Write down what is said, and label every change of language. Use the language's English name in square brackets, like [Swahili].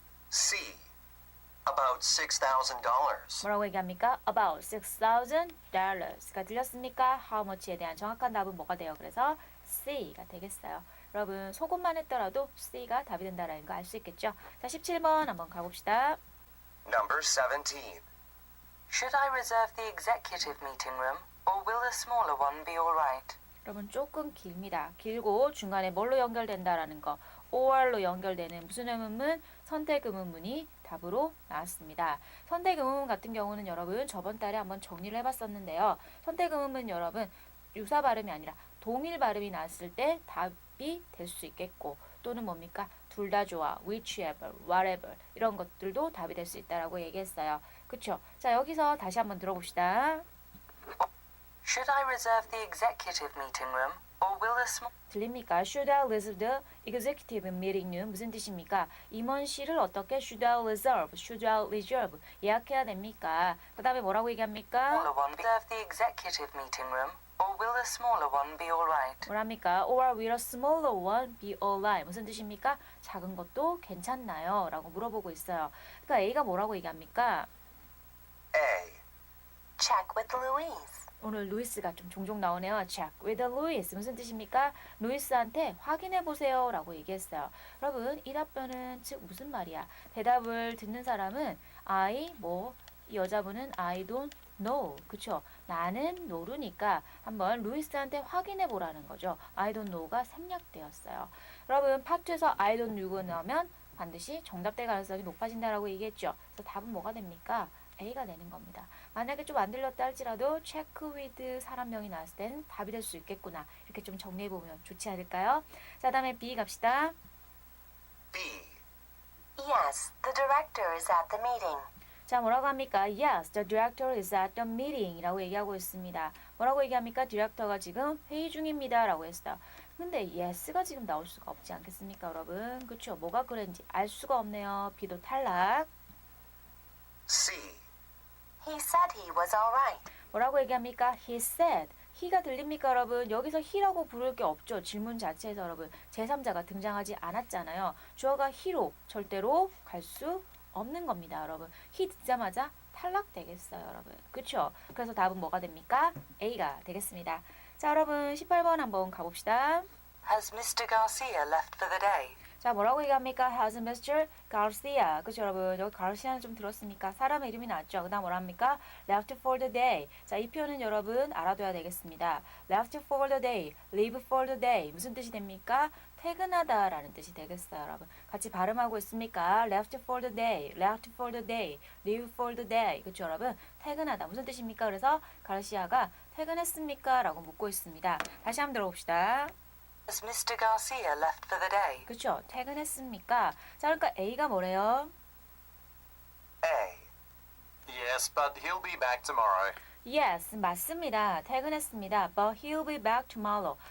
[English] C. About $6,000. [Korean] 뭐라고 얘기합니까? [English] About $6,000 [Korean] 가 들렸습니까? How much에 대한 정확한 답은 뭐가 돼요? 그래서 C가 되겠어요. 여러분 속옷만 했더라도 C가 답이 된다는 거 알 수 있겠죠? 자, 17번 한번 가봅시다. [English] Number 17. Should I reserve the executive meeting room, or will the smaller one be all right? [Korean] 여러분 조금 길입니다. 길고 중간에 뭘로 연결된다라는 거 or로 연결되는 무슨 의문문? 선택 의문문이 답으로 나왔습니다. 선택 의문문 같은 경우는 여러분 저번 달에 한번 정리를 해봤었는데요. 선택 의문문 여러분 유사 발음이 아니라 동일 발음이 나왔을 때 답이 될 수 있겠고 또는 뭡니까? 둘 다 좋아, whichever, whatever 이런 것들도 답이 될 수 있다라고 얘기했어요. 그쵸? 자, 여기서 다시 한번 들어봅시다. [English] Should I reserve the executive meeting room, or will the small... [Korean] 들립니까? [English] Should I reserve the executive meeting room? [Korean] 무슨 뜻입니까? 임원실을 어떻게 should I reserve? [English] Should I reserve? [Korean] 예약해야 됩니까? 그 다음에 뭐라고 얘기합니까? [English] smaller one reserve the executive meeting room, or will the smaller one be all right? [Korean] 뭐랍니까? [English] Or will a smaller one be alright? [Korean] 무슨 뜻입니까? 작은 것도 괜찮나요? 라고 물어보고 있어요. 그러니까 A가 뭐라고 얘기합니까? [English] A. Check with Louise. [Korean] 오늘 루이스가 좀 종종 나오네요. [English] Check with Louis. [Korean] 무슨 뜻입니까? 루이스한테 확인해 보세요 라고 얘기했어요. 여러분 이 답변은 즉 무슨 말이야? 대답을 듣는 사람은 이 여자분은 [English] I don't know. [Korean] 그쵸? 나는 모르니까 한번 루이스한테 확인해 보라는 거죠. I don't know가 생략되었어요. 여러분 파트에서 I don't know가 나오면 반드시 정답될 가능성이 높아진다라고 얘기했죠. 그래서 답은 뭐가 됩니까? A가 되는 겁니다. 만약에 좀 안 들렸다 할지라도 check with 사람명이 나왔을 땐 답이 될 수 있겠구나. 이렇게 좀 정리해보면 좋지 않을까요? 자, 다음에 B 갑시다. [English] B. Yes, the director is at the meeting. [Korean] 자, 뭐라고 합니까? [English] Yes, the director is at the meeting [Korean] 이라고 얘기하고 있습니다. 뭐라고 얘기합니까? 디렉터가 지금 회의 중입니다 라고 했어요. 근데 yes가 지금 나올 수가 없지 않겠습니까, 여러분? 그쵸? 뭐가 그랬는지 알 수가 없네요. B도 탈락. [English] C. He said he was all right. [Korean] 뭐라고 얘기합니까? [English] He said. [Korean] he가 들립니까, 여러분? 여기서 he라고 부를 게 없죠. 질문 자체에서 여러분 제3자가 등장하지 않았잖아요. 주어가 he로 절대로 갈 수 없는 겁니다, 여러분. he 듣자마자 탈락되겠어요, 여러분. 그쵸? 그래서 답은 뭐가 됩니까? A가 되겠습니다. 자, 여러분 18번 한번 가봅시다. [English] Has Mr. Garcia left for the day? [Korean] 자, 뭐라고 얘기합니까? [English] Has Mr. Garcia. [Korean] 그죠, 여러분? 여기 Garcia는 좀 들었습니까? 사람의 이름이 나왔죠. 그 다음 뭐라 합니까? [English] Left for the day. [Korean] 자, 이 표현은 여러분 알아둬야 되겠습니다. [English] Left for the day, leave for the day. [Korean] 무슨 뜻이 됩니까? 퇴근하다 라는 뜻이 되겠어요, 여러분. 같이 발음하고 있습니까? [English] Left for the day, left for the day, leave for the day. [Korean] 그쵸, 여러분? 퇴근하다. 무슨 뜻입니까? 그래서 가르시아가 퇴근했습니까? 라고 묻고 있습니다. 다시 한번 들어봅시다. Has Mr. Garcia left for the day? 그쵸? 퇴근했습니까? 자, 그러니까 A가 뭐래요? [English] A. Yes, but he'll be back tomorrow. [Korean] Yes, 맞습니다. 퇴근했습니다. [English] But he'll be back tomorrow.